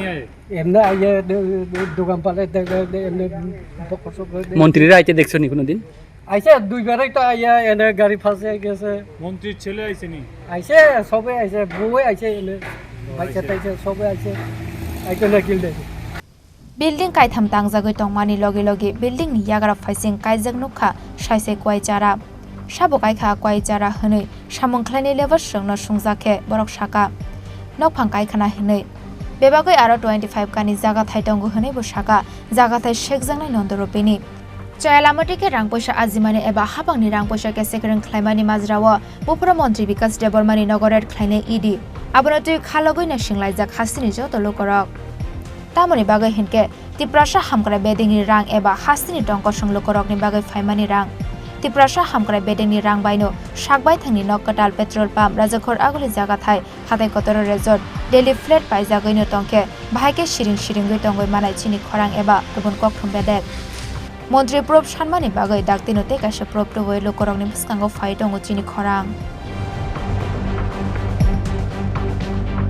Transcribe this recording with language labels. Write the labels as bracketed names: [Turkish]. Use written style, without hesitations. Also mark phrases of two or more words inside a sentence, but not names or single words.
[Bangla] আইয়ে দোকান পালে এমনি মন্ত্রীরা আইতে দেখছো নি কোনোদিন আইছে দুইবারই তো আইয়া এনে গাড়ি ফাঁসে গেছে মন্ত্রীর ছেলে আইছে নি আইছে সবে আইছে বউয়ে আইছে এনে বাইকে তাইছে সবে আইছে আইতে না কিলদে [Kok Borok] বিল্ডিং কাইথাম তাংজাগৈ tongmani loge loge building ni yagra faising kaijak nukha saise kwai chara sabo kaikha kwai chara hwnoi samung khlaini level sungno sungjake borok saka nokphang kaikhana hwnoi bebagoi aro 25 kani jaga thai tongo hwnoi bo saka jaga thai shekjangnai nondoropini Chayalamotike rangpoisa ajimani eba habangni rangpoisa ke sekreng khlaimani majrao bupra mantri Bikash Debbarmani nogorer khlainai idi abonotui khalogoi na singlajak hasini joto lokorok tamoni bagai hinke Tripura hamkra bedingni rang eba hasini tongko songlokorokni bagai faimani rang Tripura hamkra bedingni rang baino sakbai thangni nokkatal [English] petrol pump [Kok Borok] rajakhor aguli jaga thai Hathai Kotoro resort daily flat paijagoino tongke bhaike siring tongoi manai Chini Khorang eba gubun kokthum bedek Mantri prop sanmani bagai daktino te kaisa prop to wei lokorokni bwskango phai tongo Chini Khorang